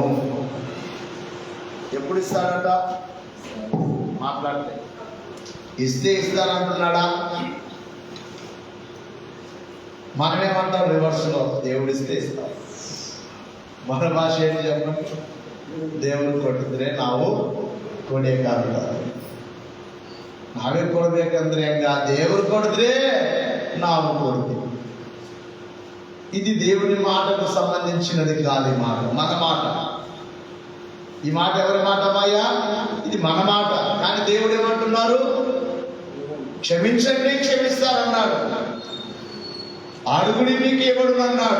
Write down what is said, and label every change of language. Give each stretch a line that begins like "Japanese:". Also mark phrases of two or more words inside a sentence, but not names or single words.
Telugu: ఎప్పుడు ఇస్తాడట? మాట్లాడితే ఇస్తే ఇస్తానంటున్నాడా? మనమేమంటాం రివర్స్లో, దేవుడిస్తే ఇస్తాం. మన భాష ఏంటి చెప్పడం? దేవుడు
Kannada: ಕೊಟ್ಟಿದ್ರೆ ನಾವು ಕೊಡಬೇಕಾಗುತ್ತದೆ. ನಾವೇ ಕೊಡ್ಬೇಕಂದ್ರೆ ಹೆಂಗ? దేవుడు ಕೊಡಿದ್ರೆ ನಾವು ಕೊಡ್ತೀವಿ.
Telugu: ఇది దేవుని మాటకు సంబంధించినది కాదు. ఈ మాట మన మాట. ఈ మాట ఎవరి మాట మాయా? ఇది మన మాట. కానీ దేవుడు ఏమంటున్నారు? క్షమించండి, క్షమిస్తారన్నాడు. అడుగుడి మీకు ఇవ్వడునన్నాడు.